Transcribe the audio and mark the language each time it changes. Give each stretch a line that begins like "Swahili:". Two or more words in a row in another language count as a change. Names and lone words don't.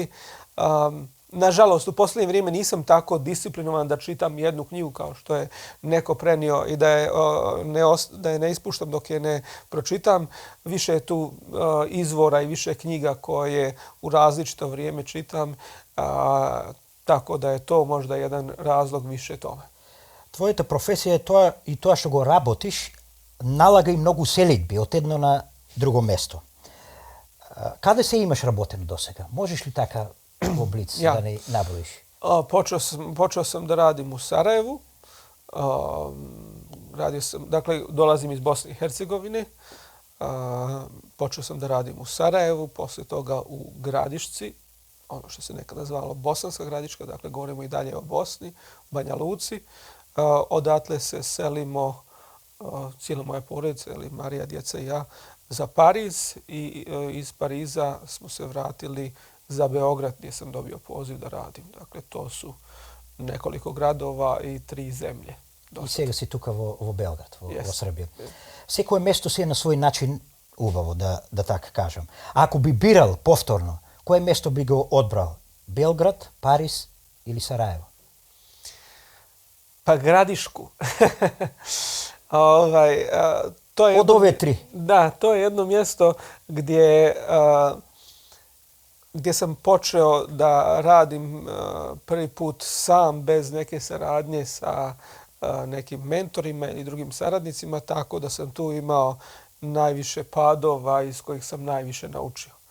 Bosnian: Nažalost, u posljednje vrijeme nisam tako disciplinovan da čitam jednu knjigu kao što je neko prenio i da je ne ispuštam dok je ne pročitam. Više je tu izvora i više knjiga koje u različito vrijeme čitam, tako da je to možda jedan razlog više tome.
Macedonian: Твоята професија е тоа и тоа што го работиш налага и многу селидби од едно на друго место. Каде се имаш работено досега? Можеш ли така во блиц да не наброиш?
Bosnian: Počeo sam da radim u Sarajevu. Dakle, dolazim iz Bosne i Hercegovine. Počeo sam da radim u Sarajevu, poslije toga u Gradišci, ono što se nekada zvalo Bosanska Gradiška, dakle govorimo i dalje o Bosni, Banja Luci. Odatle se selimo cijela moja porodica, ili Marija, djeca i ja, za Pariz i iz Pariza smo se vratili za Beograd gdje sam dobio poziv da radim. Dakle, to su nekoliko gradova i 3 zemlje.
Macedonian: I сега си тука во Белград, во
English: Yes.
Macedonian: Србија. Секое место си е на свој начин убаво, да така кажам. А ако би бирал повторно, кое место би го одбрал? Белград, Париз или Сараево?
Bosnian: Pa Gradišku. To je Od ove 3? Da, to je jedno mjesto gdje sam počeo da radim prvi put sam, bez neke saradnje sa nekim mentorima ili drugim saradnicima, tako da sam tu imao najviše padova iz kojih sam najviše naučio.